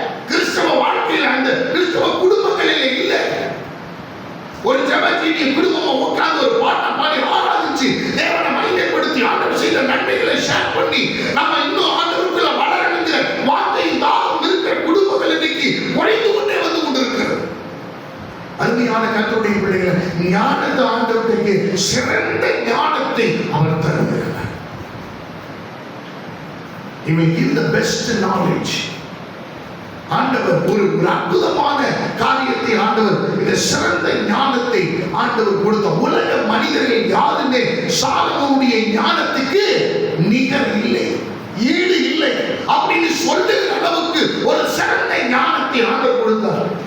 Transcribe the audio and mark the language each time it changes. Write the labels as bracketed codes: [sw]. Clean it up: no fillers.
[ta] கிறிஸ்தவ வாழ்க்கையில் அந்த கிறிஸ்தவ குடும்பங்களில் இல்லை. ஒரு ஜெபத்திற்கு குடும்பமா உட்கார்ந்து ஒரு பாட்டை பாடி ஆராதிச்சு தேவனை மையப்படுத்தி ஆண்டவர் செய்த நன்மைகளை ஷேர் பண்ணி நம்ம இன்னும் ஆண்டவருக்குள்ள வளரணுங்கிற வார்த்தையும் தாகம் இருக்கிற குடும்பங்கள் இன்னைக்கு குறைந்து கொண்டே வந்து கொண்டிருக்கிறது. அருமையான கர்த்தருடைய பிள்ளைகளை, ஞானத்தை ஆண்டவருக்கு சிறந்த ஞானத்தை அவர் தருகிறார். [en] He will give the best knowledge. [ta] ஆண்டவர் ஒரு அற்புதமான காரியத்தை ஆண்டவர் இந்த சிறந்த ஞானத்தை ஆண்டவர் கொடுத்த. உலக மனிதர்கள் யாருமே சாலமோனுடைய ஞானத்துக்கு நிகர் இல்லை, ஈடு இல்லை அப்படின்னு சொல்லுகிற அளவுக்கு ஒரு சிறந்த ஞானத்தை ஆண்டவர் கொடுத்தார்.